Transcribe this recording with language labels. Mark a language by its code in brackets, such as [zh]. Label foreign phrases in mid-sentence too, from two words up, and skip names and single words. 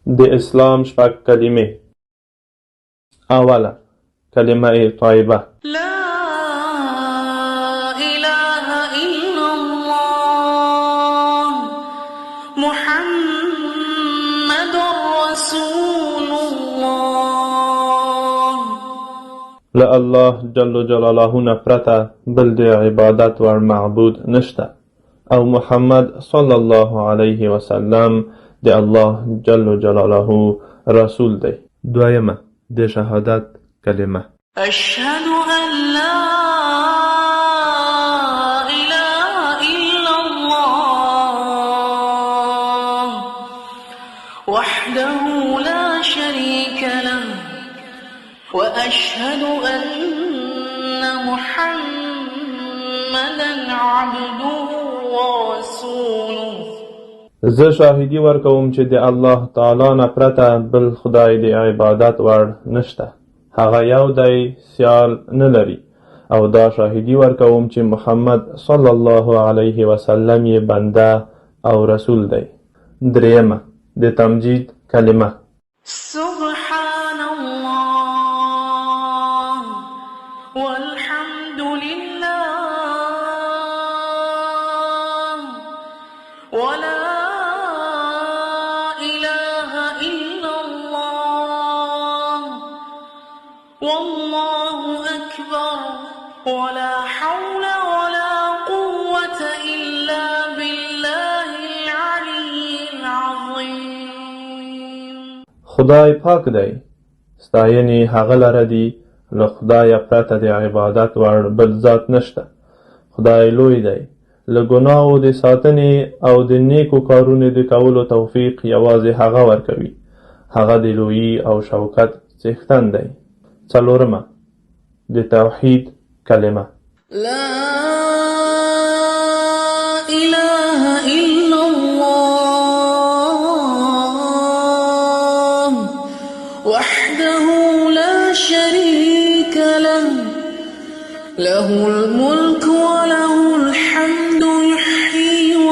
[ps] د اسلام شپږ کلمې. اوله کلمه طیبه. [ar] لا إله إلا الله محمد رسول الله. [ps] له الله جل جلاله نه پرته بل د عبادت وړ معبود نشته او محمد صلی الله علیه وسلم د الله جل جلاله رسول دی. دویمه د شهادت کلمه. [ar] أشهد أن لا إله إلا الله وحده لا شريك له وأشهد أن محمدا عبده ورسوله. [ps] زه شاهدی ورکوم چې د الله تعالی نه پرته بل خدای د عبادت وړ نشته. هغه یو دی، سیال نه لري، او دا شاهدی ورکوم چې محمد صلی الله علیه وسلم یې بنده او رسول دی. دریمه د تمجید کلمه. [ar] سبحان الله والحمد لله ولا إله إلا الله والله أكبر ولا حول ولا قوة إلا بالله العلي العظيم. [ps] خدای پاک دی، ستاینې هغه لره دي، له خدایه پرته د عبادت وړ بل ذات نشته. خدای لوی دی، له ګناهو د ساتنې او د نیکو کارونو د کولو توفیق یوازې هغه ورکوي. هغه د لویي او شوکت څښتن دی. څلورمه د توحید کلمه. [ar] لا إله إلا الله وحده لا شريك له له الملك وله الحمد يحيي